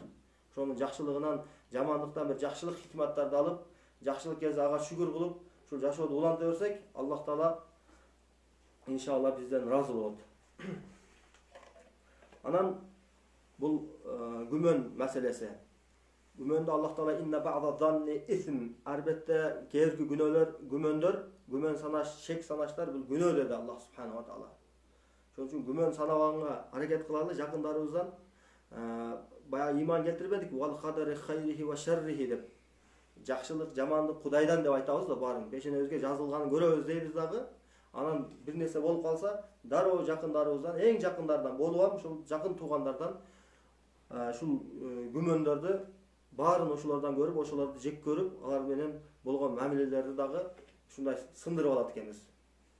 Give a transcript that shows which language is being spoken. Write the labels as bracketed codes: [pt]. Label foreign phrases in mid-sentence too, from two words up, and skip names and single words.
[ky] Ошонун жакшылыгынан, жамандыктан бир жакшылык хикматтарды алып, жакшылык келсе ага шүгүр кылып, ушул жашоодо уланта берсек, Аллах Таала иншалла бизден ыраазы болот. Анан бул күмөн маселеси. [ar] Күмөндө Аллах Таала إن بعض الظن إثم, [ky] арбетте кээбирки күмөн санаш, шек санаштар бул күнөө деди Аллах [ar] سبحانه وتعالى. [ky] Ошон үчүн күмөн санабаганга аракет кылалы, жакындарыбыздан баягы иман келтирбедик, [ar] والقدر خيره وشره деп. [ky] Жакшылык, жамандык Кудайдан деп айтабыз да баарын. Пешенебизге жазылганын көрөбүз дейбиз дагы. Анан бир нерсе болуп калса, дароо жакындарыбыздан, эң жакындардан болуп, ушул жакын туугандардан ушул күмөндөрдү баарын ошолордон көрүп, ошолорду жек көрүп, алар менен болгон мамилелерди дагы ушундай сындырып алат экенбиз.